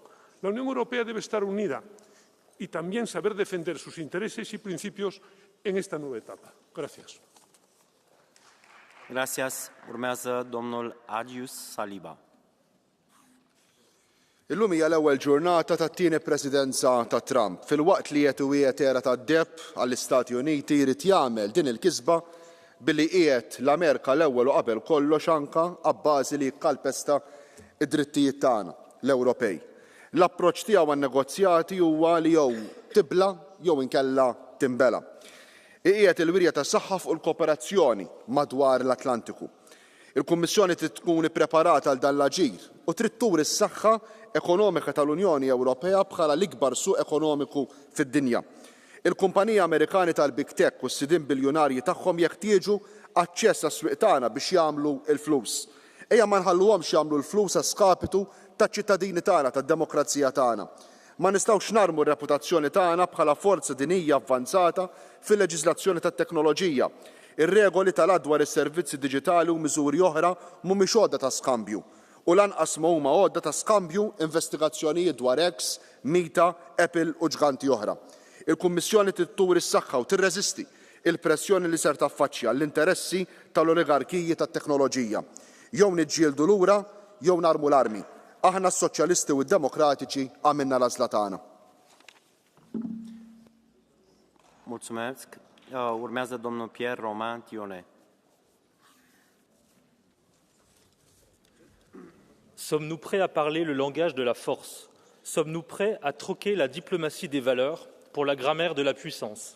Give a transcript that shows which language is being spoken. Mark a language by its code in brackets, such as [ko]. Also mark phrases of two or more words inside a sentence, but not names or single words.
[es] La Unión Europea debe estar unida y también saber defender sus intereses y principios en esta nueva etapa. Gracias. Gracias. [ro] Urmează domnul Agius Saliba. [mt] Illum hija l-ewwel ġurnata tat-tieni presidenza ta' Trump. Filwaqt li qed wieħed era tad-debb għall-Istati Uniti jrid jagħmel din il-kisba billi qiegħed l-Amerika l-ewwel u qabel kollox anke abbażi li jikkalpesta id-drittijiet tagħna l-Ewropej. L-approċċ tiegħu għan-negozjati huwa li jew tibla jew inkella tinbela. Qiegħed il-wirja ta' saħħa fuq il-kooperazzjoni madwar l-Atlantiku. Il-Kummissjoni trid tkun ippreparata għal dan l-aġir u trid turi s-saħħa ekonomika tal-Unjoni Ewropea bħala l-ikbar suq ekonomiku fid-dinja. Il-kumpaniji Amerikani tal- [en] Big Tech [mt] u s-sidin biljonarji tagħhom jeħtieġu aċċess għas-swieq tagħna biex jagħmlu l-flus. Ejja ma nħalluhomx jagħmlu l-flus għaskapitu taċ-ċittadini tagħna, tad-demokrazija tagħna. Ma nistgħux narmu r-reputazzjoni tagħna bħala forza dinija avvanzata fil-leġiżlazzjoni tat-teknoloġija. Ir-regoli tal-adwar is-servizzi diġitali u miżuri oħra mhumiex għodda ta' skambju. U lanqas ma huma għodda ta' skambju investigazzjonijiet dwar X, Meta, Apple u ġganti oħra. Il-Kummissjoni trid turi s-saħħa u tirreżisti il-pressjoni li ser taffaċċja l-interessi tal-oligarkiji tat-teknoloġija. Jew niġġieldu lura jew narmu l-armi. Aħna s-soċjalisti u d-demokratiċi għamilna l-għażla tagħna. [ro] Mulțumesc. Urmează domnul Pierre Roman Tionnet. [fr] Sommes-nous prêts à parler le langage de la force? Sommes-nous prêts à troquer la diplomatie des valeurs pour la grammaire de la puissance?